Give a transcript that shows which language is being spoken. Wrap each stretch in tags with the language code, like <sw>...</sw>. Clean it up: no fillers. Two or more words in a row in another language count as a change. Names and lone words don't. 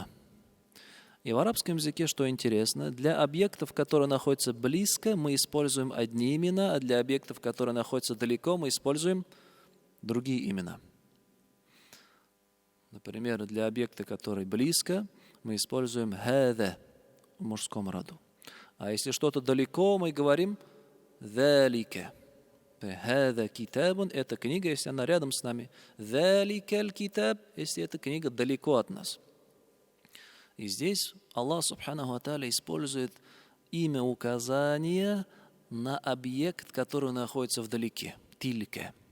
<ru>И в арабском языке, что интересно, для объектов, которые находятся близко, мы используем одни имена, а для объектов, которые находятся далеко, мы используем другие имена. Например, для объекта, который близко, мы используем «хада» в мужском роду. А если что-то далеко, мы говорим «залика».</ru> <ar>هذا كتابٌ —</ar> <ru>это книга, если она рядом с нами.</ru> <ar>ذلك الكتاب,</ar> <ru>если эта книга далеко от нас. И здесь Аллах</ru> <ar>سبحانه وتعالى</ar> <ru>использует имя указания на объект, который находится вдалеке. Тилька.</ru>